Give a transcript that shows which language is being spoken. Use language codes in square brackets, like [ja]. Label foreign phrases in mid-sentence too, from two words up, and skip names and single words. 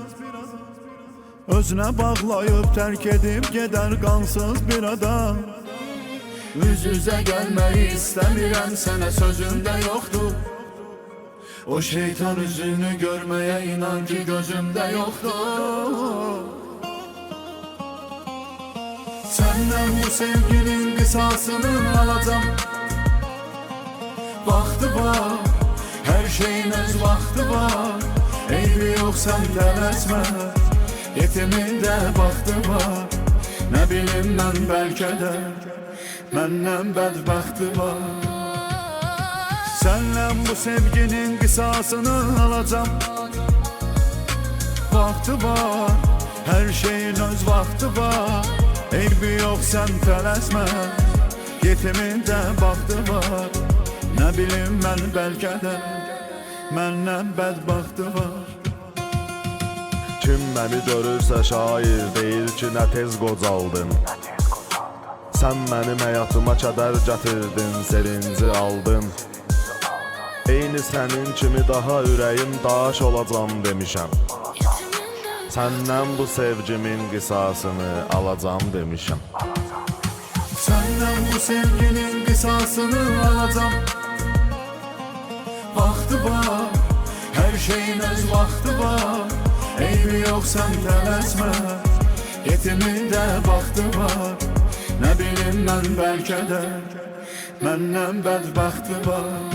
[tr] Özüne bağlayıp terk edip gider qansız bir adam. [az] Üz üzə gəlməyi istəmirəm sənə, sözümdə yoxdur. O şeytan üzünü görməyə inan ki gözümdə yoxdur. Səndən bu sevginin qisasını alacağım. [tr] Vakti var, her şeyin öz vakti var. Eybi yok sen tələsmə, yetimin de vakti var. Ne bileyim ben belki de [az] məndən bədbəxti var. [tr] Senden bu sevginin kısasını alacağım. Vakti var, her şeyin öz vakti var. Eybi yok sen tələsmə, yetimin de vakti var. Ne bileyim ben belki de [az] məndən bədbəxti var. Kim məni görürsə şair deyir ki nə tez qocaldın. Sən mənim həyatıma kədər gətirdin, sevinci aldın. Eyni sənin kimi daha ürəyim daş olacam demişəm. Səndən bu sevgimin qisasını alacam demişəm. Səndən bu sevginin qisasını alacağım. [tr] Vakti var, her şeyin öz vakti var. Eybi yok sen tələsmə, yetimin de vakti var. Ne bileyim ben belki de [az] məndən bədbəxti var.